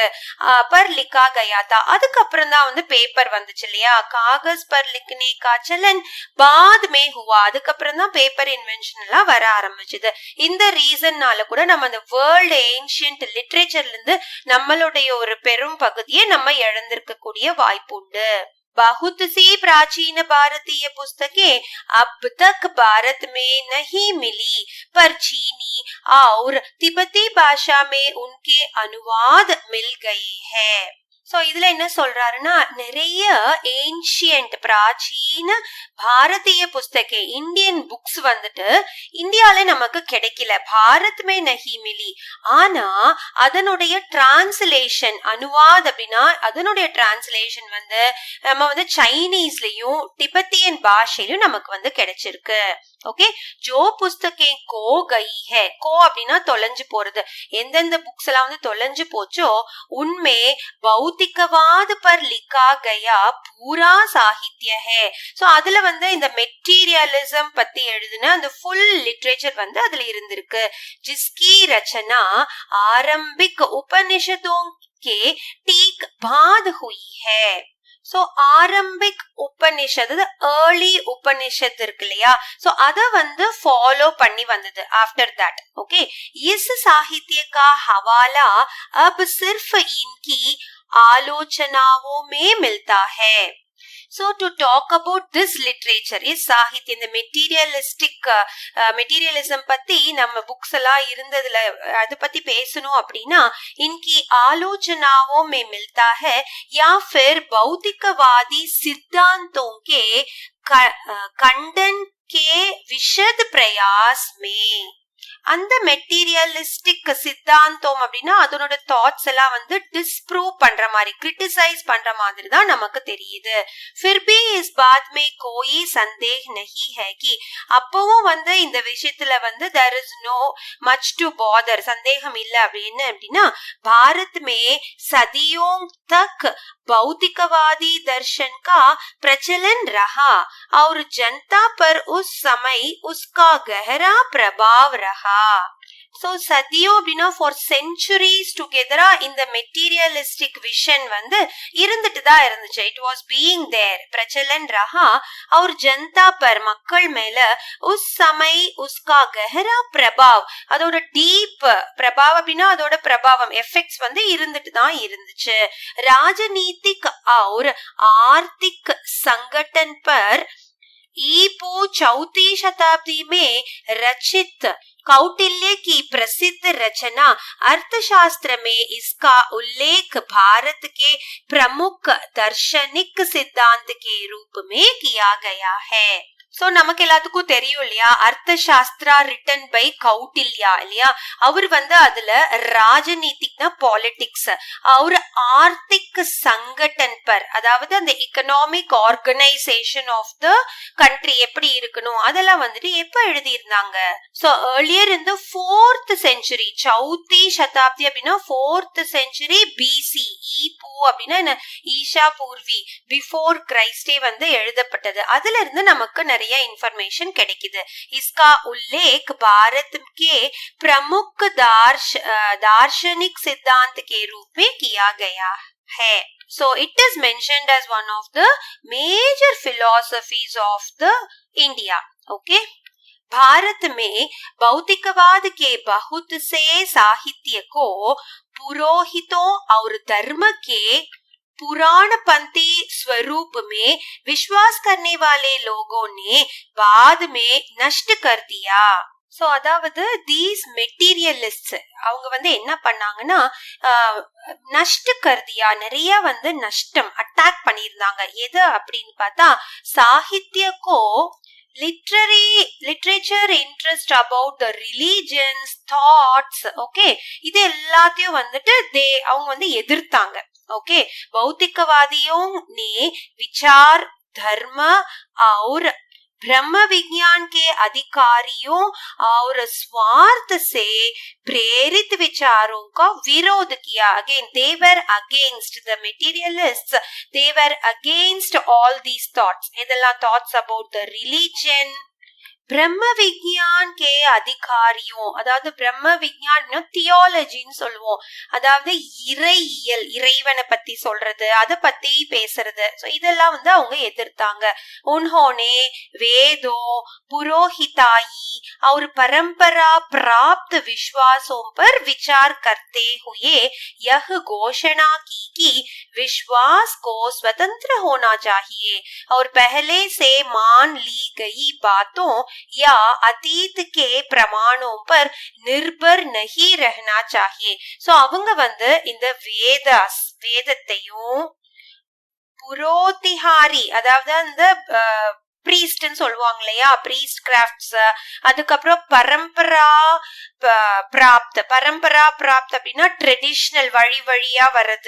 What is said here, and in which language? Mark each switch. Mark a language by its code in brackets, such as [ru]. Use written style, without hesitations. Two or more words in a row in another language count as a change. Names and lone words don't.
[hi] पर लिखा गया था, [ta] அதுக்கப்புறம் தான் வந்து பேப்பர் வந்துச்சு இல்லையா, [hi] कागज़ पर लिखने का चलन बाद में हुआ, [ta] அதுக்கப்புறம் தான் பேப்பர் இன்வென்ஷன் எல்லாம் வர ஆரம்பிச்சது. இந்த ரீசன்னால கூட நம்ம அந்த [en] world ancient [ta] லிட்ரேச்சர்ல இருந்து நம்மளுடைய ஒரு பெரும் பகுதியை நம்ம இழந்திருக்க கூடிய வாய்ப்பு உண்டு. [hi] बहुत सी प्राचीन भारतीय पुस्तकें अब तक भारत में नहीं मिली, पर चीनी और तिब्बती भाषा में उनके अनुवाद मिल गए हैं. [ta] சோ இதுல என்ன சொல்றாருன்னா, நிறைய ஏன்ஷியன்ட் [hi] प्राचीन भारतीय पुस्तक [en] Indian books [ta] வந்துட்டு இந்தியால நமக்கு கிடைக்கல, [hi] भारत में नहीं मिली. [ta] ஆனா அதனுடைய டிரான்ஸ்லேஷன் அனுவாத் அப்படின்னா அதனுடைய டிரான்ஸ்லேஷன் வந்து நம்ம வந்து சைனீஸ்லயும் திபெத்தியன் பாஷையிலும் நமக்கு வந்து கிடைச்சிருக்கு. ஓகே, [hi] जो पुस्तकें खो गई हैं, [ta] கோ அப்படின்னா தொலைஞ்சு போறது. எந்தெந்த புக்ஸ் எல்லாம் வந்து தொலைஞ்சு போச்சோ உண்மை [hi] भौतिकवाद पर लिखा गया पूरा साहित्य है. [ta] சோ அதுல வந்து இந்த மெட்டீரியலிசம் பத்தி எழுதுன அந்த [en] full literature [ta] வந்து அதுல இருந்திருக்கு. [hi] जिसकी रचना आरंभिक उपनिषदों के ठीक बाद हुई है. [ta] சோ [hi] आरंभिक उपनिषद, [en] early Upanishad [ta] இருக்கு இல்லையா, சோ அத வந்து ஃபாலோ பண்ணி வந்தது [en] after that. [hi] ஓகே, इस साहित्य का हवाला अब सिर्फ इनकी आलोचनाओं में मिलता है. [en] So to talk about this literature is [ta] சாகித்ய, இந்த மெட்டீரியலிசம் பத்தி நம்ம புக்ஸ் எல்லாம் இருந்ததுல அது பத்தி பேசணும் அப்படின்னா [hi] इनकी आलोचनाओं में मिलता है या फिर भौतिकवादी सिद्धांतों के खंडन के विशद प्रयास में. [ta] அந்த மெட்டீரியலிஸ்டிக் சித்தாந்தம் அப்படின்னா அதனோட தாட்ஸ் எல்லாம் வந்து டிஸ்ப்ரூவ் பண்ற மாதிரி, கிரிட்டிசைஸ் பண்ற மாதிரி தான் நமக்கு தெரியுது. [hi] फिर भी इस बात में कोई संदेह नहीं है कि [ta] அப்பவும் வந்து இந்த விஷயத்துல வந்து [en] there is no much to bother, [ta] சந்தேகம் இல்ல. அப்படின்னு அப்படின்னா [hi] भारत में सदियों तक भौतिकवादी दर्शन का प्रचलन रहा और जनता पर उस समय उसका गहरा प्रभाव रहा. [ta] So சதியோ அப்படின்னா [en] for centuries together [ta] இந்த மெட்டீரியலிஸ்டிக் விஷன் வந்து இருந்துட்டு தான் இருந்துச்சு. [en] it was being there, [hi] प्रचलन रहा और जनता पर, [ta] மக்கள் மேல [hi] उस समय उसका गहरा प्रभाव, [ta] அதோட டீப் பிரபாவம் அப்படின்னா அதோட பிரபாவம் எஃபெக்ட்ஸ் வந்து இருந்துட்டு தான் இருந்துச்சு. [hi] ராஜநீதிக் और आर्थिक संगठन पर ईपू 4वीं शताब्दी में रचित कौटिल्य की प्रसिद्ध रचना अर्थशास्त्र में इसका उल्लेख भारत के प्रमुख दार्शनिक सिद्धांत के रूप में किया गया है. [ta] சோ நமக்கு எல்லாத்துக்கும் தெரியும் இல்லையா, அர்த்த சாஸ்திரா [en] written by [ta] கௌட்டில்யா இல்லையா. அவர் வந்து அதுல ராஜநீதிக்னா பாலிடிக்ஸ், அவர் [hi] आर्थिक संगठन पर, [ta] அதாவது அந்த [en] economic organization of the country [ta] எப்படி இருக்கணும் அதெல்லாம் வந்துட்டு எப்ப எழுதி இருந்தாங்க. சோ ஏர்லியர் இந்த [en] 4th century, [hi] 4वीं शताब्दी [ta] அப்படின்னா [en] 4th century BC, [ta] ஈபூ அப்படின்னா [hi] ईसा पूर्वी, [en] before Christ [ta] வந்து எழுதப்பட்டது. அதுல இருந்து நமக்கு நிறைய इंफॉर्मेशन கிடைக்குது. [hi] इसका उल्लेख भारत के प्रमुख दार्शनिक सिद्धांत के रूप में किया गया है. [en] So it is mentioned as one of the major philosophies of the India. [hi] Okay, भारत में भौतिकवाद के बहुत से साहित्य को पुरोहितों और धर्म के पुराणपंथी स्वरूप में विश्वास करने वाले लोगों ने बाद में नष्ट कर दिया. [ta] சோ அதாவது [en] these materialist [ta] அவங்க வந்து என்ன பண்ணாங்கன்னா [hi] नष्ट कर दिया, [ta] நிறைய வந்து நஷ்டம் அட்டாக் பண்ணியிருந்தாங்க. எது அப்படின்னு பார்த்தா [en] சாகித்யக்கோ literature interest about the religions thoughts. [ta] ஓகே, இது எல்லாத்தையும் வந்துட்டு அவங்க வந்து எதிர்த்தாங்க. [hi] ओके, भौतिकवादियों ने विचार, धर्म और ब्रह्म विज्ञान के अधिकारियों और स्वार्थ से प्रेरित विचारों का विरोध किया. [en] Again, they were against the materialists. They were against all these thoughts. இதெல்லாம் thoughts about the religion, [hi] ब्रह्म विज्ञान के अधिकारियों, [ta] அதாவது [hi] ब्रह्म विज्ञान [ta] தியாலஜின்னு சொல்லுவோம், அதாவது இறையியல், இறைவனை பத்தி சொல்றது, அதை பத்தி பேசுறது. சோ இதெல்லாம் வந்து அவங்க எதிர்த்தாங்க. [hi] उन्होंने वेदों पुरोहिताई और परंपरा प्राप्त विश्वासों पर विचार करते हुए यह घोषणा की कि विश्वास को स्वतंत्र होना चाहिए और पहले से मान ली गई बातों या अतीत के प्रमाणों पर निर्भर नहीं रहना चाहिए. [ta] सो அவங்க வந்து இந்த வேதத்தையும் புரோதிஹாரி, அதாவது அந்த பிரீஸ்ட்னு சொல்லுவாங்க இல்லையா, [en] priest crafts, [ta] அதுக்கப்புறம் [hi] परंपरा प्राप्त [ta] அப்படின்னா ட்ரெடிஷனல், வழி வழியா வர்றது.